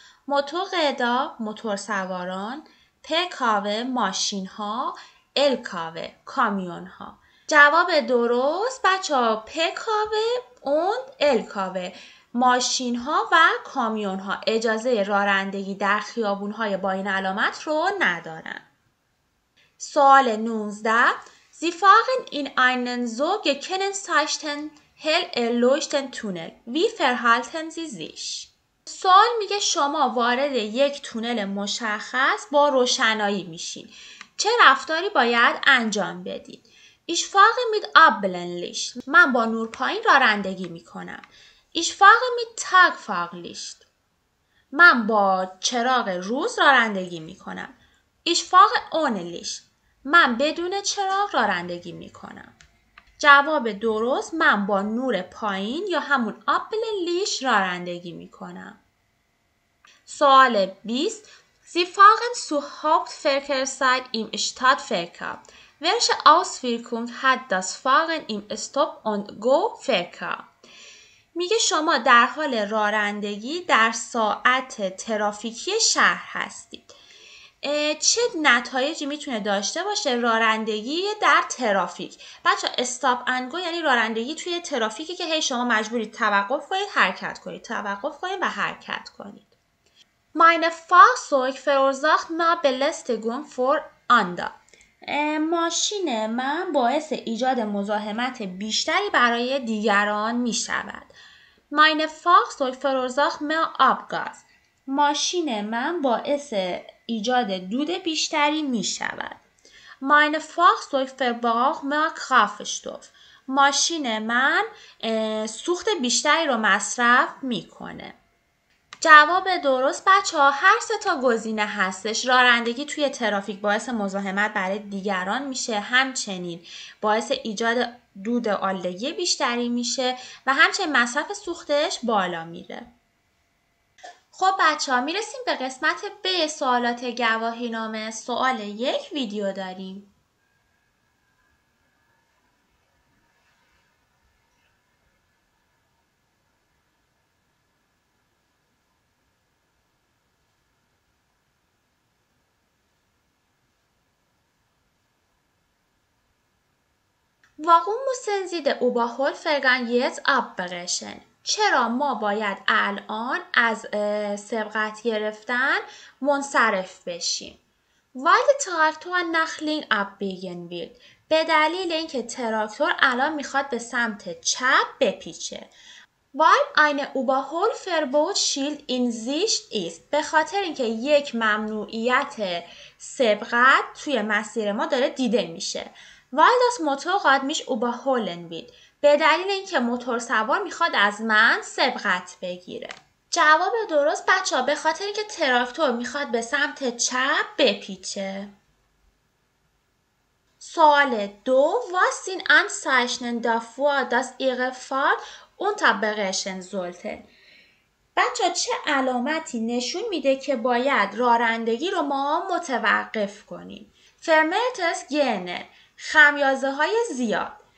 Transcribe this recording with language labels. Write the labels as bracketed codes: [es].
[fa] موتورräder موتورسواران، PKW ماشین ها، LKW کامیون ها. جواب درست بچه ها PKW und LKW ماشین ها و کامیون ها اجازه رانندگی در خیابون های با این علامت رو ندارن. سوال 19. [de] Sie fahren in einen so gekennzeichnet hell erleuchteten Tunnel. Wie verhalten Sie sich؟ [fa] سوال میگه شما وارد یک تونل مشخص با روشنایی میشین. چه رفتاری باید انجام بدید؟ [de] Ich fahre mit Abblendlicht. [fa] من با نور پایین رانندگی میکنم. [de] Ich fahre mit Tagfahrlicht. [fa] من با چراغ روز رانندگی میکنم. [de] Ich fahre ohne Licht. [fa] من بدون چراغ رانندگی میکنم. جواب درست من با نور پایین یا همون Abblendlicht رانندگی میکنم. سوال 20. [de] Sie fahren zur Hauptverkehrszeit im Stadtverkehr. Welche Auswirkung hat das Fahren im Stop-and-Go-Verkehr؟ [fa] میگه شما در حال رانندگی در ساعت ترافیکی شهر هستید. چه نتایجی میتونه داشته باشه رانندگی در ترافیک؟ بچه استاپ اند گو یعنی رانندگی توی ترافیکی که هی شما مجبورید توقف کنید حرکت کنید، توقف کنید و حرکت کنید. [de] Meine Fahrzeug verursacht mehr Belästigung für andere. [fa] ماشین من باعث ایجاد مزاحمت بیشتری برای دیگران می شود. [de] Meine Fahrzeug verursacht mehr Abgas. [fa] ماشین من باعث ایجاد دود بیشتری می شود. [de] Meine Fahrzeug verbraucht mehr Kraftstoff. [fa] ماشین من سوخت بیشتری رو مصرف می کنه. جواب درست بچه ها هر سه تا گزینه هستش. رانندگی توی ترافیک باعث مزاحمت برای دیگران میشه، همچنین باعث ایجاد دود آلودگی بیشتری میشه و همچنین مصرف سوختش بالا میره. خب بچه ها میرسیم به قسمت ب سوالات گواهینامه. سوال 1 ویدیو داریم. [de] Warum müssen Sie den Überholvorgang jetzt abbrechen؟ [fa] چرا ما باید الان از سبقت گرفتن منصرف بشیم؟ [de] Weil der Traktor nach links abbiegen will. [fa] به دلیل اینکه تراکتور الان میخواد به سمت چپ بپیچه. [de] Weil eine Überholverbotsschild in Sicht ist. [fa] به خاطر اینکه یک ممنوعیت سبقت توی مسیر ما داره دیده میشه. [de] Weil das Motorrad mich überholen will. [fa] به دلیل اینکه موتور سوار میخواد از من سبقت بگیره. جواب درست بچه‌ها به خاطر اینکه تراکتور میخواد به سمت چپ بپیچه. سوال 2. [de] Was sind Anzeichen dafür, dass Ihre Fahrt unterbrechen sollten؟ [fa] بچه‌ها چه علامتی نشون میده که باید رانندگی رو ما متوقف کنیم؟ [de] Vermehrtes Gähnen [fa] خمیازه های زیاد.